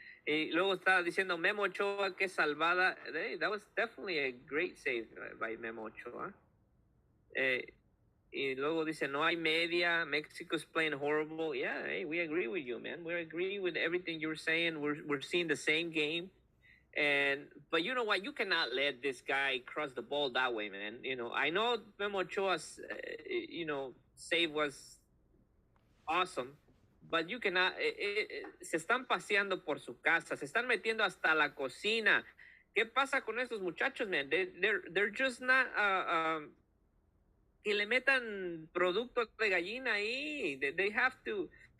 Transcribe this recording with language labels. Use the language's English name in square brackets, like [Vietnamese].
[Spanish] Y luego estaba diciendo Memo Ochoa, que salvada. [English] Hey, that was definitely a great save by Memo Ochoa. [Spanish] Y luego dice, no hay media, [English] Mexico's playing horrible. Yeah, hey, we agree with you, man. We agree with everything you're saying. We're seeing the same game. But you know what? You cannot let this guy cross the ball that way, man. You know, I know Memo Ochoa's, save was awesome, but you cannot. [Spanish] Se están paseando por su casa, se están metiendo hasta la cocina. ¿Qué pasa con estos muchachos, man? [English] They're just not. [Spanish] Que le metan productos de gallina ahí. [English] They have to.